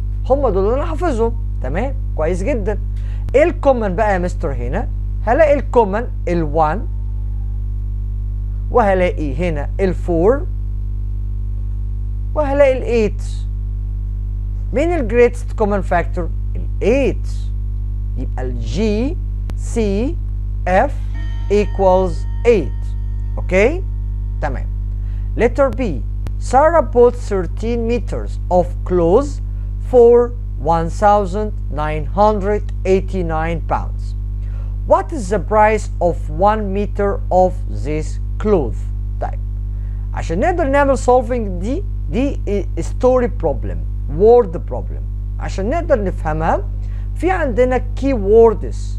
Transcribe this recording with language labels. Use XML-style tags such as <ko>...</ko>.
<ar>هم دول اللي انا حافظهم. تمام كويس جدا. ايه الكومن بقى يا مستر هنا؟ هلاقي الكومن ال 1 وهلاقي هنا ال 4 وهلاقي ال 8. مين ال</ar> <en>greatest common factor؟</en> <ar>ال 8. يبقى ال</ar> <en>GCF equals 8.</en> <ar>اوكي تمام.</ar> <en>letter B Sarah bought 13 meters of clothes for 1,989 pounds. What is the price of 1 meter of this cloth?</en> <ar>طيب عشان نقدر نعمل solving دي</ar> <en>story problem word problem.</en> <ar>عشان نقدر نفهمها في عندنا keywords.</ar>